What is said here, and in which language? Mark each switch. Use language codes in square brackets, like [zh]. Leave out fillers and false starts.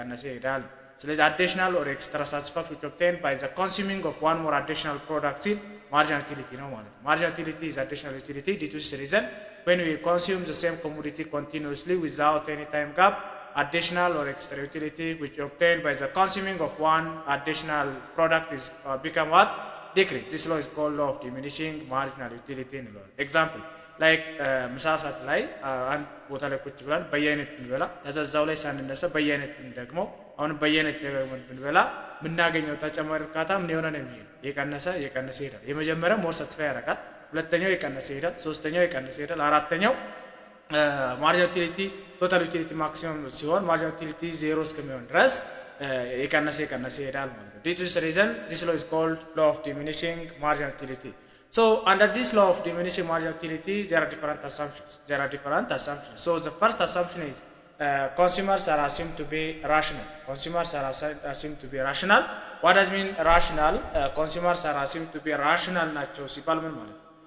[am] ይሄዳል። ስለዚህ [en] additional or extra satisfaction which obtained by the consuming of one more additional product in marginal utility [am] ነው ማለት ነው። [en] Marginal utility is additional utility due to this reason when we consume the same commodity continuously without any time gap, additional or extra utility which obtained by the consuming of one additional product is become what? Decrease. This law is called law of diminishing marginal utility [am] እንለዋል። [en] Example like [am] ምሳ ሰዓት ላይ አንድ ቦታ ላይ ቁጭ ብለን በየአይነት ብንበላ ተዛዛው ላይ ሳንነሳ በየአይነት ደግሞ አሁን በየአይነት ደግሞ ብንበላ ምናገኘው ተጨማሪ እርካታ ምን ይሆነ ነው የሚሄድ የቀነሰ ይሄዳል። የመጀመሪያው [en] ሞር ሳቲስፋይ [am] ያደርጋል፣ ሁለተኛው የቀነሰ ይሄዳል፣ ሶስተኛው የቀነሰ ይሄዳል፣ አራተኛው [en] ማርጂናል ዩቲሊቲ ቶታል ዩቲሊቲ ማክሲመም ሲሆን ማርጂናል ዩቲሊቲ 0 [am] እስከሚሆን ድረስ የቀነሰ ይሄዳል ማለት ነው። [en] Due to this reason this law is called law of diminishing marginal utility. So under this law of diminishing marginal utility there are different assumptions. So the first assumption is consumers are assumed to be rational. What does mean rational? Consumers are assumed to be rational [am] ናቸው ሲባል ምን ማለት ነው?